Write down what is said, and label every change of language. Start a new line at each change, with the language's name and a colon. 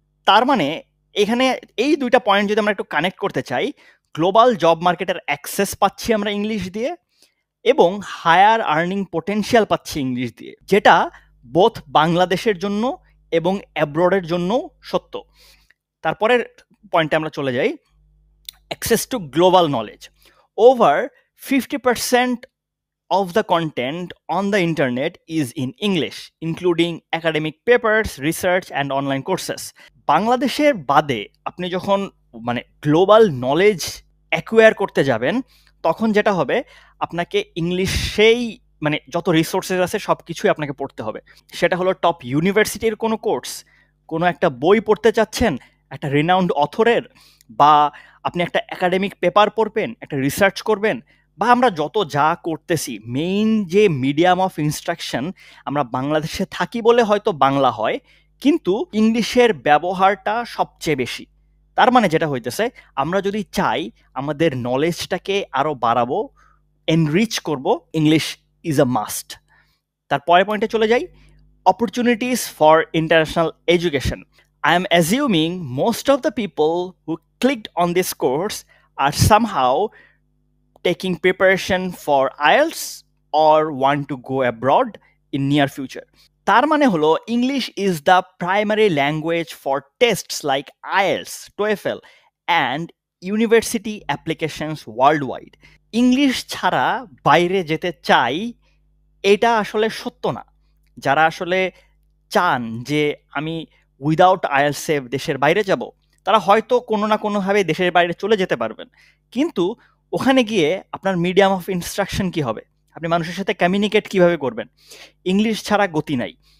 Bangla: তার মানে এখানে এই 2টা পয়েন্ট যদি আমরা একটু কানেক্ট করতে চাই, গ্লোবাল জব মার্কেটের অ্যাক্সেস পাচ্ছি আমরা ইংলিশ দিয়ে, এবং হায়ার আর্নিং পোটেনশিয়াল পাচ্ছি ইংলিশ দিয়ে, যেটা বোথ বাংলাদেশের জন্য এবং অ্যাব্রডের জন্য সত্য। তারপরের পয়েন্টে আমরা চলে যাই,
English: Access to global knowledge. Over 50% of the content on the internet is in English, including academic papers, research and online courses.
Bangla: বাংলাদেশের বাদে আপনি যখন মানে গ্লোবাল নলেজ অ্যাকুয়ার করতে যাবেন, তখন যেটা হবে আপনাকে ইংলিশেই মানে যত রিসোর্সেস আছে সব কিছুই আপনাকে পড়তে হবে। সেটা হলো টপ ইউনিভার্সিটির কোনো কোর্স, কোনো একটা বই পড়তে চাচ্ছেন একটা রিনাউন্ড অথরের, বা আপনি একটা একাডেমিক পেপার পড়বেন, একটা রিসার্চ করবেন, বা আমরা যত যা করতেছি মেইন যে মিডিয়াম অফ ইনস্ট্রাকশন, আমরা বাংলাদেশে থাকি বলে হয়তো বাংলা হয়, কিন্তু ইংলিশের ব্যবহারটা সবচেয়ে বেশি। তার মানে যেটা হইতেছে, আমরা যদি চাই আমাদের নলেজটাকে আরো বাড়াবো, এনরিচ করব,
English: English is a must.
Bangla: তার পরের পয়েন্টে চলে যাই,
English: opportunities for international education. I am assuming most of the people who clicked on this course are somehow taking preparation for IELTS or want to go abroad in near future.
Bangla: তার মানে হলো
English: English is the primary language for tests like IELTS, TOEFL and university applications world wide.
Bangla: English ছাড়া বাইরে যেতে চাই এটা আসলে সত্য না। যারা আসলে চান যে আমি উইদাউট আইএলসে দেশের বাইরে যাব, তারা হয়তো কোনো না কোনোভাবে দেশের বাইরে চলে যেতে পারবেন, কিন্তু ওখানে গিয়ে আপনার মিডিয়াম অফ ইনস্ট্রাকশন কি হবে, আপনি মানুষের সাথে কমিউনিকেট কিভাবে করবেন, ইংলিশ ছাড়া গতি নাই।